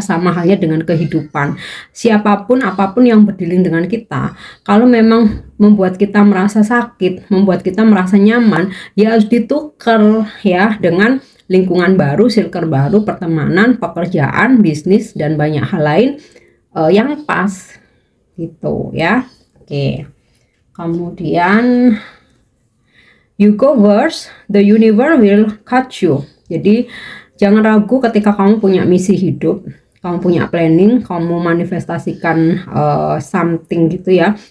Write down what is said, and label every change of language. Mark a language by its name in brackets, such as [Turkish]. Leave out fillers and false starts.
[Indonesian] Sama halnya dengan kehidupan. Siapapun, apapun yang berdilin dengan kita, kalau memang membuat kita merasa sakit, membuat kita merasa nyaman, ya harus ditukar ya dengan lingkungan baru, circle baru, pertemanan, pekerjaan, bisnis, dan banyak hal lain yang pas gitu ya. Oke. Kemudian [English] you go first, the universe will catch you. [Indonesian] Jadi jangan ragu ketika kamu punya misi hidup, kamu punya planning, kamu manifestasikan something gitu ya.